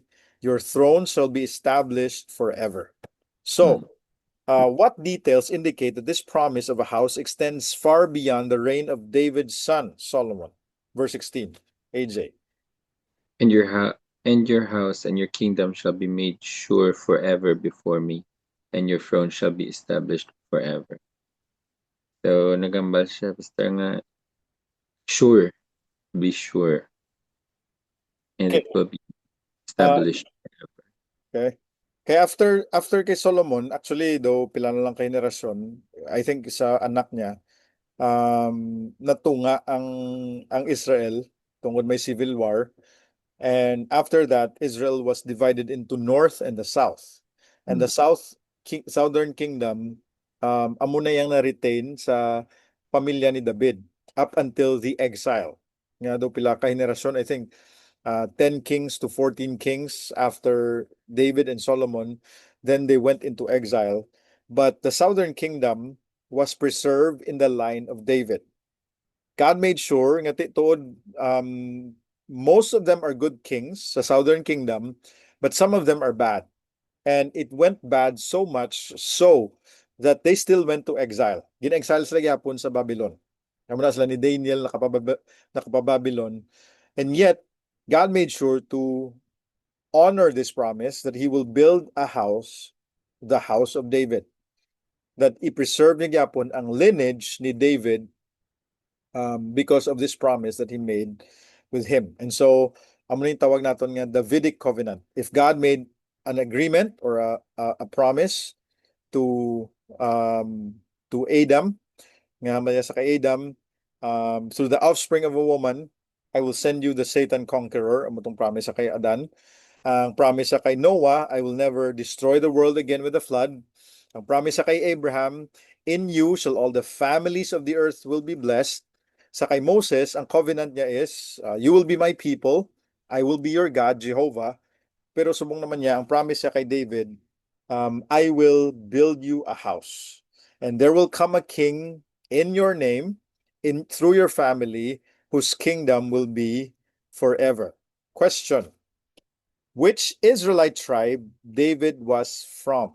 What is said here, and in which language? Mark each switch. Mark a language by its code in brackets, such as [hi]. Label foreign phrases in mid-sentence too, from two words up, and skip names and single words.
[en] Your throne shall be established forever. So, what details indicate that this promise of a house extends far beyond the reign of David's son, Solomon? Verse 16, AJ. And your house and your kingdom shall be made sure forever before me, and your throne shall be established forever. So, [hil] nagambal siya, basta nga, [en] sure, be sure, and Okay. it will be Uh, established forever. [hil] okay. Kaya after kay Solomon, actually, though pila na lang kay henerasyon, [en] I think [hil] sa anak niya, natunga ang Israel tungkol may [en] civil war. And after that, Israel was divided into north and the south. And the southern kingdom, [hil] amo na yang na-retain sa pamilya ni David up until the exile. Nga daw pila ka henerasyon, [en] I think 10 kings to 14 kings after David and Solomon, then they went into exile. But the southern kingdom was preserved in the line of David. God made sure [hil] nga tuod [en] most of them are good kings sa southern kingdom, but some of them are bad. And it went bad so much so that they still went to exile. [hil] Gin-exile sila gyapon sa Babylon. Amo na sila ni Daniel nakapababylon. [en] And yet God made sure to honor this promise that he will build a house, the house of David. That i-preserve [hil] niya gyapon ang [en] lineage ni David because of this promise that he made with him. And so, [hil] amo na yung tawag naton nga Davidic covenant. [en] If God made an agreement or a promise to Adam, [hil] nga maya sa kay [en] Adam, through the offspring of a woman, I will send you the Satan conqueror. [hil] Amo tong promise sa kay Adan. Ang promise sa kay [en] Noah, I will never destroy the world again with a flood. [hil] Ang promise sa kay Abraham, [en] in you shall all the families of the earth will be blessed. [hil] Sa kay [en] Moses, ang covenant niya is, you will be my people, I will be your God, Jehovah. [hil] Pero subong naman niya, ang promise niya kay David, [en] I will build you a house. And there will come a king in your name, through your family, whose kingdom will be forever. Question. Which Israelite tribe David was from?